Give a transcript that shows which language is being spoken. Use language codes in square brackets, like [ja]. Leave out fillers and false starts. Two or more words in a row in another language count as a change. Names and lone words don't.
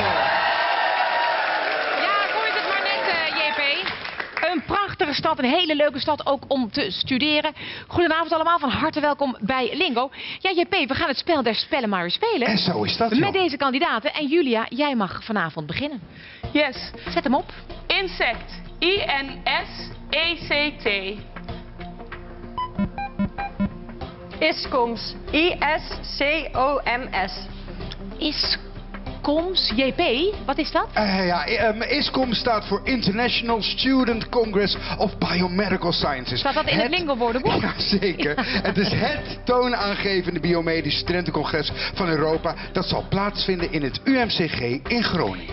[nl] Een prachtige stad, een hele leuke stad ook om te studeren. Goedenavond allemaal, van harte welkom bij Lingo. Ja, JP, we gaan het spel der spellen maar weer spelen. En zo is dat, joh. Met deze kandidaten. En Julia, jij mag vanavond beginnen. Yes. Zet hem op. Insect. I-N-S-E-C-T. Iscoms. I-S-C-O-M-S. Iscoms, JP, wat is dat? ISCOM staat voor International Student Congress of Biomedical Sciences. Staat dat in het Lingo-woordenboek? Ja, zeker. Het is het toonaangevende biomedisch studentencongres van Europa. Dat zal plaatsvinden in het UMCG in Groningen.